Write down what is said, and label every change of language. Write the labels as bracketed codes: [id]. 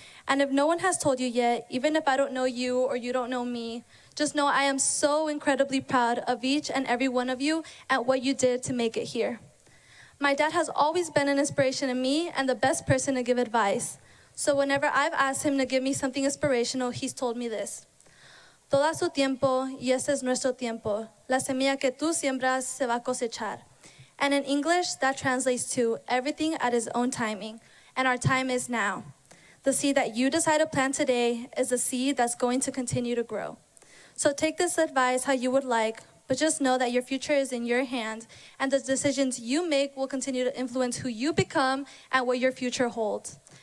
[en] And if no one has told you yet, even if I don't know you or you don't know me, just know I am so incredibly proud of each and every one of you and what you did to make it here. My dad has always been an inspiration to me and the best person to give advice. So whenever I've asked him to give me something inspirational, he's told me this. [es] Todo a su tiempo, y este es nuestro tiempo. La semilla que tú siembras se va a cosechar. [en] And in English, that translates to everything at his own timing, and our time is now. The seed that you decide to plant today is a seed that's going to continue to grow. So take this advice how you would like, but just know that your future is in your hands, and the decisions you make will continue to influence who you become and what your future holds.